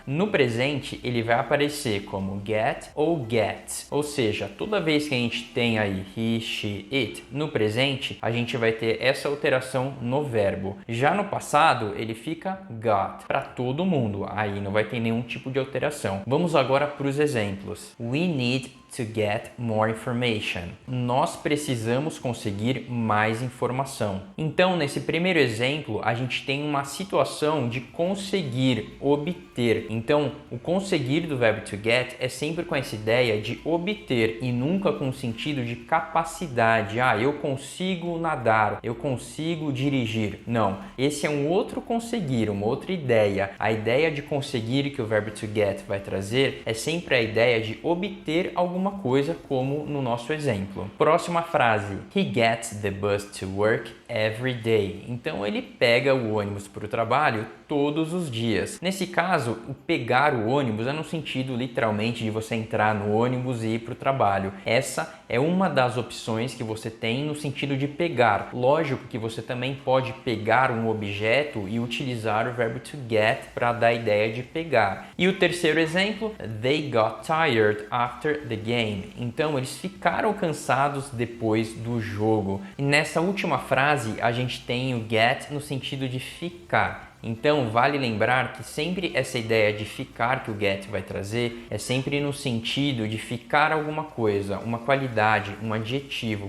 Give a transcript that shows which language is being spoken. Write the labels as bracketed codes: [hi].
[pt] No presente, ele vai aparecer como get ou gets, ou seja, toda vez que a gente tem aí he, she, it no presente, a gente vai ter essa alteração no verbo. Já no passado, ele fica got para todo mundo, aí não vai ter nenhum tipo de alteração. Vamos agora para os exemplos. [en] We need to get more information. [pt] Nós precisamos conseguir mais informação. Então, nesse primeiro exemplo, a gente tem uma situação de conseguir, obter. Então, o conseguir do verbo to get é sempre com essa ideia de obter e nunca com o sentido de capacidade. Ah, eu consigo nadar, eu consigo dirigir. Não, esse é um outro conseguir, uma outra ideia. A ideia de conseguir que o verbo to get vai trazer é sempre a ideia de obter alguma coisa, como no nosso exemplo. Próxima frase. [en] He gets the bus to work every day. [pt] Então ele pega o ônibus para o trabalho todos os dias. Nesse caso, o pegar o ônibus é no sentido literalmente de você entrar no ônibus e ir para o trabalho. Essa é uma das opções que você tem no sentido de pegar. Lógico que você também pode pegar um objeto e utilizar o verbo to get para dar a ideia de pegar. E o terceiro exemplo, [en] they got tired after the game. [pt] Então eles ficaram cansados depois do jogo. E nessa última frase a gente tem o get no sentido de ficar. Então, vale lembrar que sempre essa ideia de ficar que o get vai trazer é sempre no sentido de ficar alguma coisa, uma qualidade, um adjetivo.